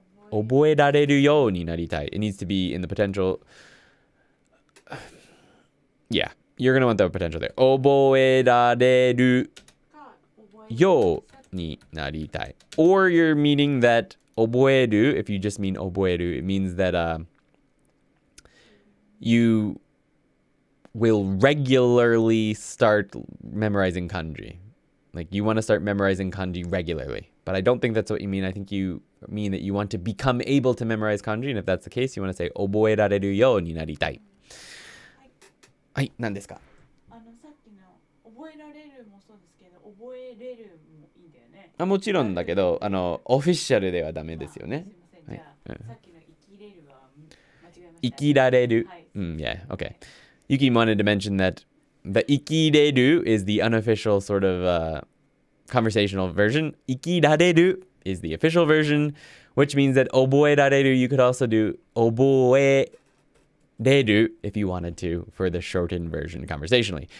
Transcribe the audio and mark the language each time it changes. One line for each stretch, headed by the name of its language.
Japanese: 覚えられるようになりたい.
English: It needs to be in the potential. Yeah, you're going to want the potential there.
Japanese: 覚えられるようになりたい.
English: Or you're meaning that 覚える, if you just mean 覚える, it means that you will regularly start memorizing kanji. Like you want to start memorizing kanji regularly. But I don't think that's what you mean. I think you mean that you want to become able to memorize kanji. And if that's the case, you want to say
Japanese: 覚えられるようになりたい. はい、何ですか? さっきの覚えられるもそうですけど、覚えれるもいいんだよね。もちろんだけど、オフィシャルではダメですよね。すいません。じゃあ、さっきの生きれるは間違えました。生きられる。
English: Yeah, okay. Yuki wanted to mention that the 生きれる is the unofficial sort of conversational version. 生きられる is the official version, which means that 覚えられる you could also do 覚えれる if you wanted to for the shortened version conversationally.